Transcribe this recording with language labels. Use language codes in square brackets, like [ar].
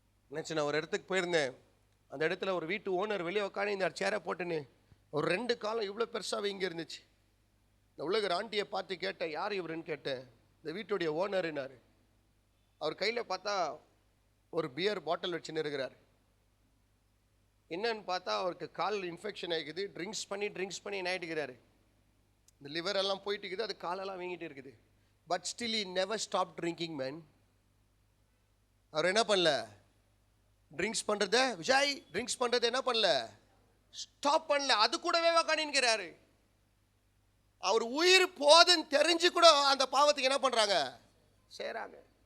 [ta] நினச்சி நான் ஒரு இடத்துக்கு போயிருந்தேன். அந்த இடத்துல ஒரு வீட்டு ஓனர் வெளியே உட்காந்து இந்த சேரை போட்டுன்னு ஒரு 2 காலம் இவ்வளோ பெருசாகவே இங்கே இருந்துச்சு. இந்த உலக ஆண்டியை பார்த்து கேட்டேன், யார் இவருன்னு கேட்டேன். இந்த வீட்டுடைய ஓனர்னாரு. அவர் கையில் பார்த்தா ஒரு பியர் பாட்டில் வச்சுன்னு இருக்கிறார். என்னன்னு பார்த்தா அவருக்கு கால் இன்ஃபெக்ஷன் ஆகிக்குது. ட்ரிங்க்ஸ் பண்ணி என்ன ஆகிட்டுக்கிறாரு, இந்த லிவர் எல்லாம் போயிட்டு இருக்குது, அது காலெல்லாம் வீங்கிட்டு இருக்குது. But still [en] he never stopped drinking man. [ta] அவர் என்ன பண்ணல, ட்ரிங்க்ஸ் பண்ணுறத விஜய் ட்ரிங்க்ஸ் பண்ணுறது என்ன பண்ணல, ஸ்டாப் பண்ணல. அது கூடவே உக்காந்துக்கிறாரு. அவர் உயிர் போதுன்னு தெரிஞ்சு கூட அந்த பாவத்துக்கு என்ன பண்ணுறாங்க, செய்கிறாங்க.